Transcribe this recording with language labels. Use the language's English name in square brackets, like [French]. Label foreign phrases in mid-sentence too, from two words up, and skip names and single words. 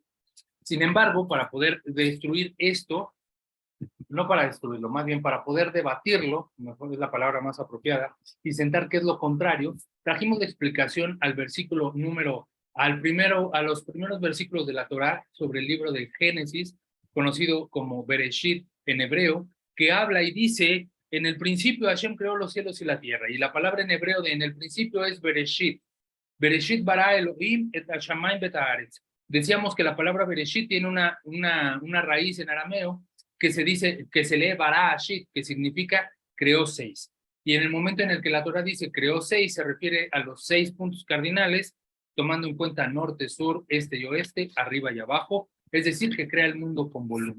[Spanish] Sin embargo, para poder destruir esto, no para destruirlo, más bien para poder debatirlo, mejor es la palabra más apropiada, y sentar qué es lo contrario, trajimos de explicación al versículo a los primeros versículos de la Torá sobre el libro del Génesis, conocido como Bereshit en hebreo, que habla y dice, en el principio Hashem creó los cielos y la tierra, y la palabra en hebreo de en el principio es Bereshit. [Hebrew] בראשית ברא אלהים את השמים בת הארץ. [Spanish] Decíamos que la palabra Bereshit tiene una raíz en arameo que se dice, que se lee [Aramaic] ברא שית, [Spanish] que significa creó seis. Y en el momento en el que la Torah dice creó seis, se refiere a los 6 puntos cardinales, tomando en cuenta norte, sur, este y oeste, arriba y abajo, es decir, que crea el mundo con volumen.